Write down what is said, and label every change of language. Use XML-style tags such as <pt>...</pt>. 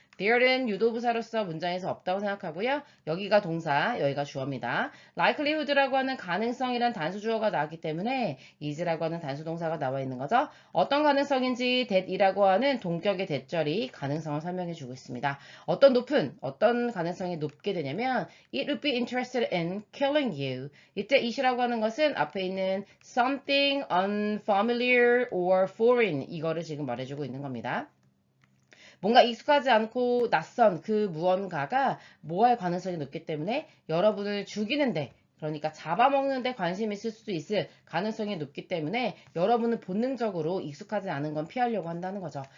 <ko>there는 유도부사로서 문장에서 없다고 생각하고요. 여기가 동사, 여기가 주어입니다. likelihood라고 하는 가능성이란 단수주어가 나왔기 때문에 is라고 하는 단수동사가 나와 있는 거죠. 어떤 가능성인지 that이라고 하는 동격의 대절이 가능성을 설명해 주고 있습니다. 어떤 가능성이 높게 되냐면</ko> <en>it would be interested in killing you.</en> <ko>이때 it이라고 하는 것은 앞에 있는</ko> <en>something unfamiliar or foreign</en> <ko>이거를 지금 말해주고 있는 겁니다. 뭔가 익숙하지 않고 낯선 그 무언가가 뭐 할 가능성이 높기 때문에 여러분을 죽이는데 그러니까 잡아먹는데 관심이 있을 수도 있을 가능성이 높기 때문에 여러분은 본능적으로 익숙하지 않은 건 피하려고 한다는 거죠.</ko>